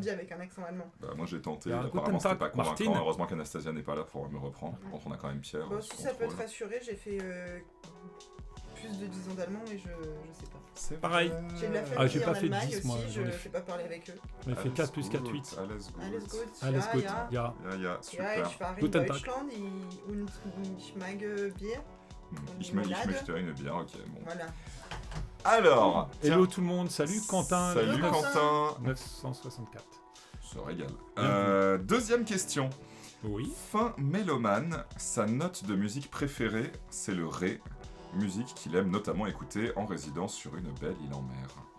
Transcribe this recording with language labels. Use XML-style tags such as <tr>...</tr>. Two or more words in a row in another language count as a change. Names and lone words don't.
<fr>on dit avec un accent allemand. Bah, moi j'ai tenté, Alors, apparemment</fr> <de>guten</de> <fr>c'était</fr> <de>Tag,</de> <fr>pas convaincant, Martin. heureusement qu'Anastasia n'est pas là pour me reprendre. Par contre on a quand même Pierre. Bon, sous si ça peut te contrôle. rassurer, j'ai fait plus de 10 ans d'allemand, mais je sais pas. C'est Pareil. vrai. J'ai de la Ah, famille j'ai en pas fait Allemagne 10 aussi, moi, je j'en ai sais pas parler avec eux. On a fait 4 plus 4, 8.</fr> <de>Alles Alles gut. gut, Alles gut, ja. ja. Ja, super. Ja, ich war in Guten Tag. Deutschland und ich mag Bier. Ich Limonade.</de> <fr>möchte une bière, ok. Bon. Voilà. Alors, Hello tout le monde, salut Quentin. Salut Hello, Quentin. 964. Se régale. Bien Deuxième question. Oui. Fin mélomane, sa note de musique préférée, c'est le Ré. Musique qu'il aime notamment écouter en résidence sur une belle île en mer.</fr>